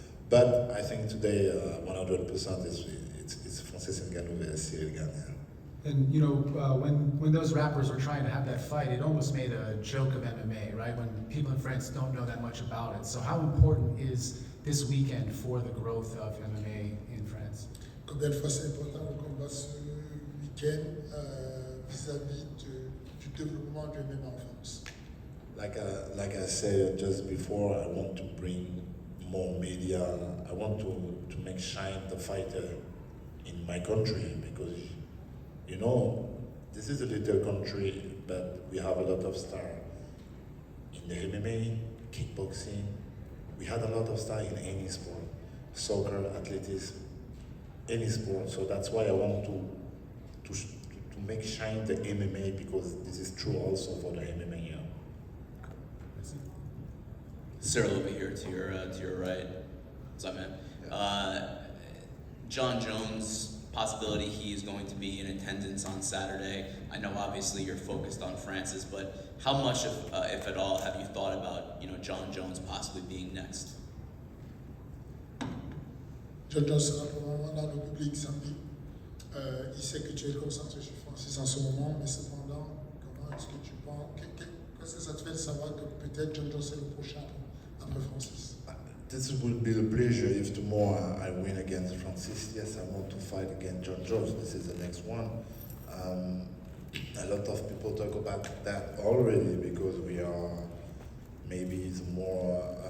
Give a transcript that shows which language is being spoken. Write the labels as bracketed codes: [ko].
[en] But I think today 100% it's Francis Ngannou versus Ciryl Gane. Yeah. And you know, when those rappers were trying to have that fight, it almost made a joke of MMA, right? When people in France don't know that much about it. So how important is this weekend for the growth of MMA in France? [fr] Combien de fois c'est important le combat ce week-end vis-à-vis du développement du MMA en France? [en] Like I said just before, I want to bring more media. I want to make shine the fighter in my country, because you know, this is a little country, but we have a lot of stars in the MMA, kickboxing. We had a lot of stars in any sport, soccer, athletics, any sport. So that's why I want to make shine the MMA, because this is true also for the MMA. Yeah. Ciryl over here to your right. What's up, man? John Jones. Possibility he is going to be in attendance on Saturday. I know obviously you're focused on Francis, but how much, if at all, have you thought about John Jones possibly being next? [fr] John Jones sera probablement dans le public samedi. Il sait que tu es concentré sur Francis en ce moment, mais cependant, comment est-ce que tu penses, qu'est-ce que ça te fait de savoir que peut-être John Jones est le prochain après Francis? [en] This would be a pleasure if tomorrow I win against Francis. Yes, I want to fight against John Jones. This is the next one. A lot of people talk about that already, because we are maybe it's more